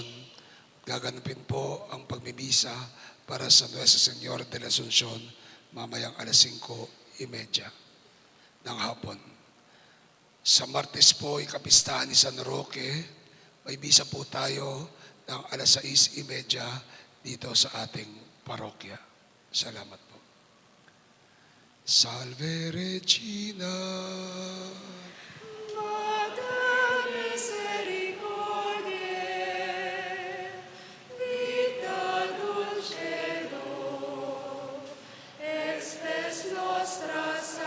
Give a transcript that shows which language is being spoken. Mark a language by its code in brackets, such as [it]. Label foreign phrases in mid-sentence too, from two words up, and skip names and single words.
[tl] Gaganapin po ang pagmimisa para sa Nuestra Señora de la Asunción mamayang 5:30 ng hapon. Sa Martes po ay kapistahan ni San Roque. May misa po tayo ng 6:30 dito sa ating parokya. Salamat po. [la] Salve Regina. Mater misericordiae, vita dulcedo, expes nostra